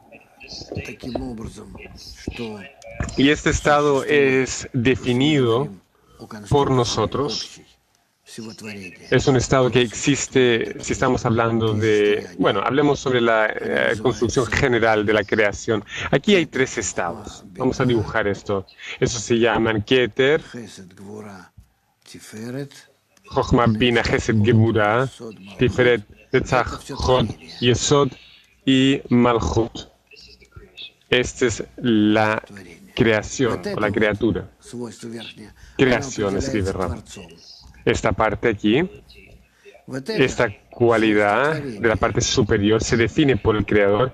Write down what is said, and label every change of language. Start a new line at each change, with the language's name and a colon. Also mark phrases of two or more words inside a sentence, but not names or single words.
Spanish: Y este estado es definido por nosotros. Es un estado que existe, si estamos hablando de, hablemos sobre la construcción general de la creación. Aquí hay 3 estados. Vamos a dibujar esto. Eso se llaman Keter, Chochma, Bina, Chesed, Geburah, Tiferet, Netzach, Hod, Yesod y Malchut. Esta es la creación o la criatura. Creación, escribe Rav. Esta parte aquí, esta cualidad de la parte superior se define por el Creador.